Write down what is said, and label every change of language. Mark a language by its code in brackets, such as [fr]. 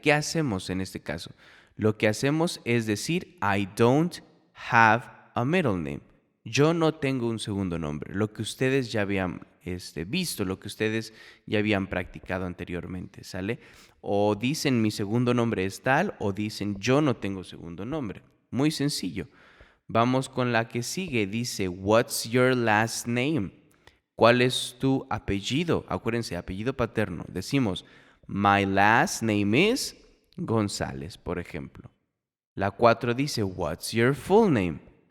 [es] ¿Qué hacemos en este caso? Lo que hacemos es decir [en] I don't have a middle name. [es] Yo no tengo un segundo nombre. Lo que ustedes ya habían visto, lo que ustedes ya habían practicado anteriormente, ¿sale? O dicen mi segundo nombre es tal o dicen yo no tengo segundo nombre. Muy sencillo. Vamos con la que sigue. Dice, [en] what's your last name? [es] ¿Cuál es tu apellido? Acuérdense, apellido paterno. Decimos, [en] my last name is [es] González, por ejemplo. La 4 dice, [en] what's your full name?